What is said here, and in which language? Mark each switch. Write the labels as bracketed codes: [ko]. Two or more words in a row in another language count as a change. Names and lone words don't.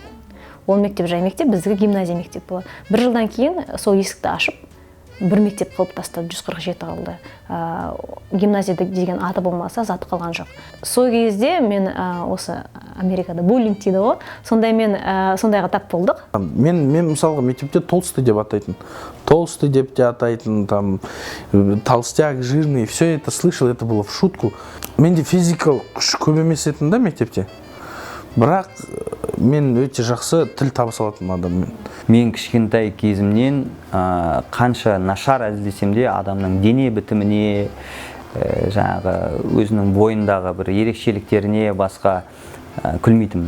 [kk] Ол мектеп жай мектеп, біздігі гимназия мектеп болады. 1 жылдан кейін сол есікті ашып, бір мектеп қылып тастады, 147 қалды. Гимназия деген аты болмаса, заты қалған жоқ. Сол кезде мен осы Америкада буллинг дейді ғой, сондайға тап болдық. Мен мысалға мектепте толстый деп атайтын. Толстый деп те атайтын, [ru] там толстяк, жирный, все это слышал, это было в шутку. [kk] Менде физикалық күш көп емес етін да мектепте. Бірақ мен өте жақсы тіл табыса алатын адаммен. Мен кішкентай кезімнен қанша нашар әзілдесем де адамның дене бітіміне, жаңағы өзінің бойындағы бір ерекшеліктеріне басқа күлмейтінмін.